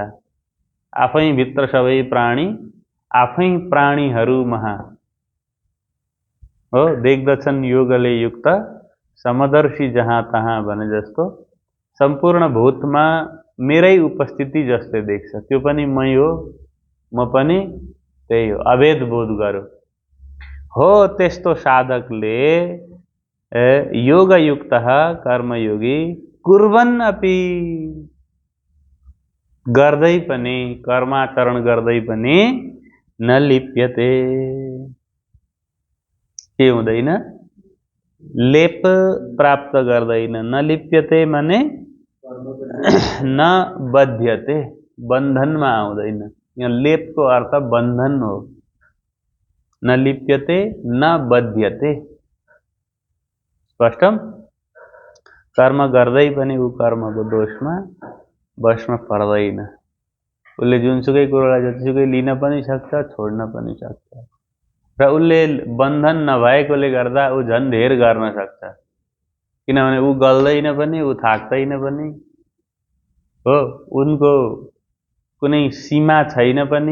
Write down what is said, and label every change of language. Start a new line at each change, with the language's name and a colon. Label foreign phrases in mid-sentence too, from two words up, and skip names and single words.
Nepali: आफै भित्र सबै प्राणी, आफै प्राणीहरूमा हो, देख्दछन् योगले युक्त समदर्शी जहाँ तहाँ भने जस्तो सम्पूर्ण भूतमा मेरै उपस्थिति जसले देख्छ, त्यो पनि मै हो, म पनि त्यही हो, अभेद बोध गर्यो हो। त्यस्तो साधकले योगयुक्त कर्मयोगी
Sanskrit: कुर्वन् अपि,
Nepali: गर्दै पनि, कर्माचरण गर्दै पनि
Sanskrit: न लिप्यते,
Nepali: के हुँदैन, लेप प्राप्त गर्दैन।
Sanskrit: न लिप्यते माने न बध्यते,
Nepali: बन्धनमा आउँदैन। यहाँ लेपको अर्थ बन्धन हो।
Sanskrit: न लिप्यते न बध्यते, स्पष्टम।
Nepali: कर्म गर्दै पनि ऊ कर्मको दोषमा बसमा पर्दैन। उसले जुनसुकै कुरोलाई जतिसुकै लिन पनि सक्छ, छोड्न पनि सक्छ, र उसले बन्धन नभएकोले गर्दा ऊ झन् धेर गर्न सक्छ, किनभने ऊ गल्दैन पनि, ऊ थाक्दैन पनि हो, उनको कुनै सीमा छैन पनि।